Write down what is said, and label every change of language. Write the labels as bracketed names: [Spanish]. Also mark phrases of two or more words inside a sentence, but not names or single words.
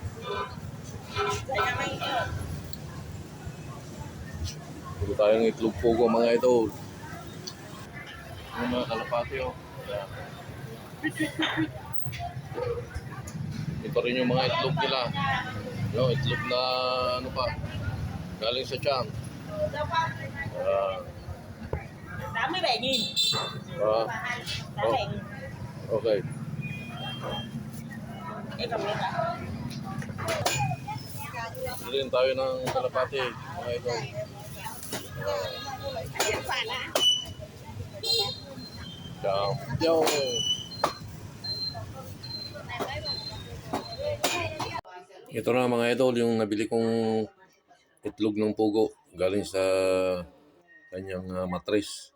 [Filipino] Puro tayong itlog pugo mga idol. Yung mga kalapati oh. Ayan. Ito rin yung mga itlog nila. Yung itlog na ano pa, galing sa tiyan. [Vietnamese] Tám mươi bảy nghìn. Ah, Tám oh, bảy nghìn. okay. Em cầm lên ạ. [Filipino] Bili rin tayo ng kalapati mga idol. Ayan pa na. Yung ito na mga idol, yung nabili kong itlog ng pugo galing sa kanyang matris.